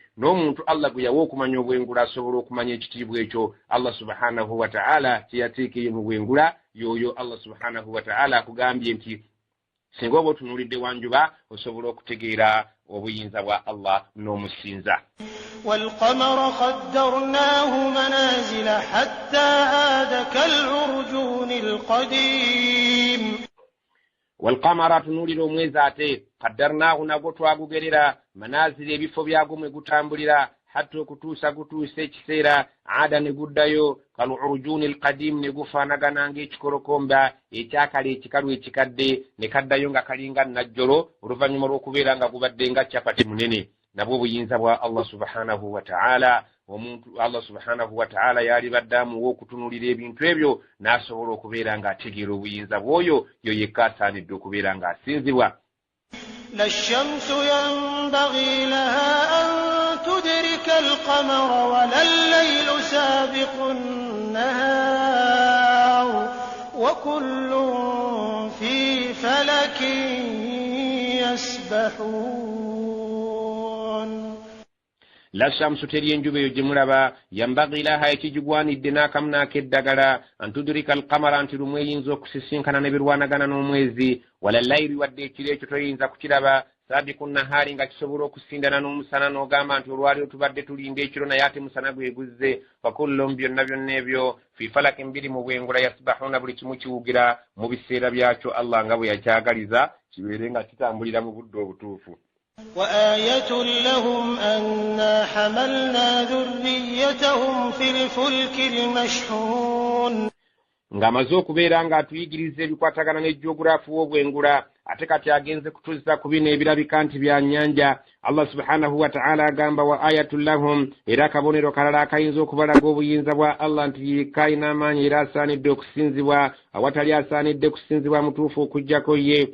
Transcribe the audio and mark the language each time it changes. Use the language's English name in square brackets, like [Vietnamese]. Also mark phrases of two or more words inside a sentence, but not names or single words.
[Ganda] N'omuntu Allah gwe yawa okumanya obwengula asobola okumanya ekitiibwa ekyo. Allah [Arabic] سبحانه وتعالى [Ganda] kyeyateekeye mu bwengula yoyo Allah [Arabic] سبحانه وتعالى [Ganda] akugambye nti singa oba otunuulidde wanjuba osobola okutegeera obuyinza bwa Allah n'omusinza. [Arabic] والقمر قدرناه منازل حتى عاد كالعرجون القديم. [Ganda] والقمر تنولira omwezi ate qaddarnaahu nagwo twagugerera manazili ebifo byagwo mwe gutambulira hatta okutuusa ekiseera ada ne guddayo [Arabic] كالعرجون القديم [Ganda] ne gufaanagana ng'ekikolokomba ekyakale ekikalu ekikadde ne kaddayo nga kalinga najjolo oluvannyuma lw'okubeera nga gubadde nga capati munene. Nabwo obuyinza bwa Allah [Arabic] سبحانه وتعالى. [Ganda] Omuntu Allah [Arabic] سبحانه وتعالى [Ganda] yali baddamu w'okutunulira ebintu ebyo n'asobola okubeera ng'ategeera obuyinza bw'oyo yo yekka asaanidde okubeera ng'asinzibwa. [Arabic] لا الشمس ينبغي لها أن تدرك القمر ولا الليل سابق النهار وكل في فلك يسبحون. لا الشمس [Ganda] teri enjuba eyo gye mulaba [Arabic] ينبغي لها [Ganda] ekigigwanidde n'akamu n'akeddagala [Arabic] أن تدرك القمر [Ganda] nti lumu eyinza okusisinkana ne birwanagana n'omwezi [Arabic] ولا الليل [Ganda] wadde ekiro ekyo toyinza kukiraba [Arabic] سابق النهار [Ganda] nga kisobola okusindana n'omusana n'ogamba nti olwali tubadde tulinda ekiro naye ate musana gweguzze fakullum byonna byonna ebyo [Arabic] في فلك [Ganda] biri mu bwengula yasbahuna buli kimu kiwugira mu biseera byakyo Allah nga bwe yakyagaliza kibeere nga kitambulira mu budde obutuufu. [Arabic] وآية لهم أنا حملنا ذريتهم في الفلك المشحون [Ganda] ng'amaze okubeera ng'atuyigiriza ebikwatagana ne geography w'obwengula ate kati agenze kutuzza ku bino ebirabika nti bya nnyanja. Allah [Arabic] سبحانه وتعالى [Ganda] agamba [Arabic] وآية لهم, [Ganda] era akabonero kalala akayinza okubalaga obuyinza bwa Allah nti kayina amaanyi era asaanidde okusinzibwa awatali asaanidde kusinzibwa mutuufu okujjako ye.